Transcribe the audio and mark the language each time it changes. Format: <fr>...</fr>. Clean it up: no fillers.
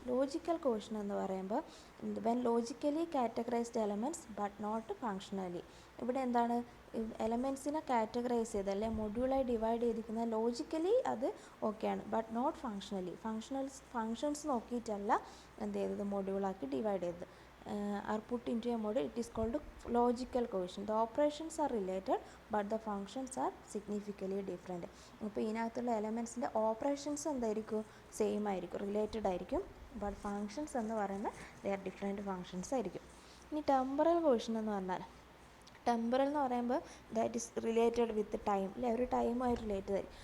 <en>logical cohesion</en> <ml>എന്ന് പറയുമ്പോൾ</ml> <en>When logically categorised elements but not functionally.</en> <ml>ഇവിടെ എന്താണ്, എലമെൻറ്റ്സിനെ കാറ്റഗറൈസ് ചെയ്ത് അല്ലെ മൊഡ്യൂളായി ഡിവൈഡ് ചെയ്തിരിക്കുന്ന ലോജിക്കലി അത് ഓക്കെയാണ്,</ml> <en>But not functionally.</en> <ml>ഫങ്ഷൻസ് നോക്കിയിട്ടല്ല എന്ത് ചെയ്തത്, മൊഡ്യൂളാക്കി ഡിവൈഡ് ചെയ്തത്.</ml> <en>are put into a module, it is called logical cohesion. The operations are related but the functions are significantly different.</en> <ml>അപ്പോൾ ഇതിനകത്തുള്ള എലമെൻറ്റ്സിൻ്റെ ഓപ്പറേഷൻസ് എന്തായിരിക്കും, സെയിം ആയിരിക്കും, റിലേറ്റഡ് ആയിരിക്കും, ബട്ട് ഫങ്ഷൻസ് എന്ന് പറയുന്നത്</ml> <en>they are different functions</en> <ml>ആയിരിക്കും. ഇനി ടെമ്പറൽ കോഹെഷൻ എന്ന് പറഞ്ഞാൽ, ടെമ്പറൽ എന്ന് പറയുമ്പോൾ</ml> <en>that is related with time</en> <ml>അല്ലെ, ഒരു ടൈമുമായിട്ട് റിലേറ്റഡ് ആയിരിക്കും.</ml>